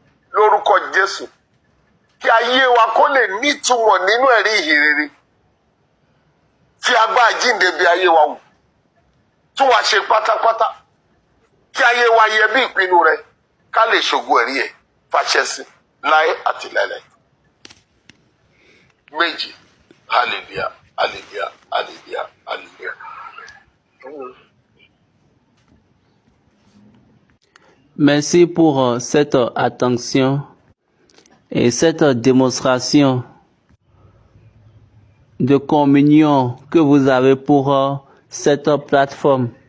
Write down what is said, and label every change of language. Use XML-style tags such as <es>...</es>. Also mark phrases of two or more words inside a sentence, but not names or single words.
<yo>lórúkọ Jésù kí ayé wa kó lè nítumọ̀ nínú ẹ̀rí ìhìnrere fi agbára jíǹde bí ayé wa wò tún wá ṣe pátápátá kí ayé wa yẹ bí ìpinnu rẹ ká lè ṣògo ẹ̀rí ẹ̀ fàṣẹ sí láé àti láéláé. Méjì hallelujah hallelujah hallelujah hallelujah.</yo> <fr>Merci pour cette attention et cette démonstration de communion que vous avez pour cette plateforme.</fr>